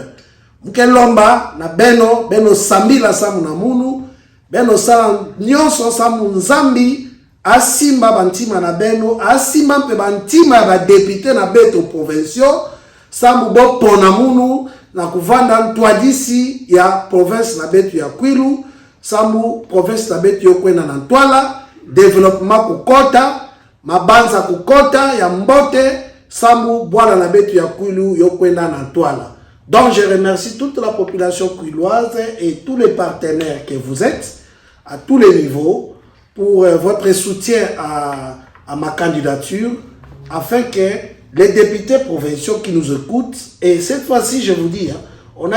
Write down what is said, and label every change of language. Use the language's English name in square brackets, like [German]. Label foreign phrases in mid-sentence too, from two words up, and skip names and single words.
[Kituba (Democratic Republic of Congo)] Mkelomba na beno sambila samu na munu, beno sala nyonso samu nzambi, asimba bantima na beno, asimba mpe bantima ba député na beto provinciaux, samu bo pona munu, na kuvanda ntwadisi ya province na betu ya Kwilu, samu province na betu yokwena na Ntwala, développement kukota, mabanza kukota ya Mbote, samu bwana na betu ya Kwilu yokwena na Ntwala. [French] Donc je remercie toute la population kwiloise et tous les partenaires que vous êtes, à tous les niveaux, pour votre soutien à ma candidature, afin que les députés provinciaux qui nous écoutent, et cette fois-ci je vous dis, on a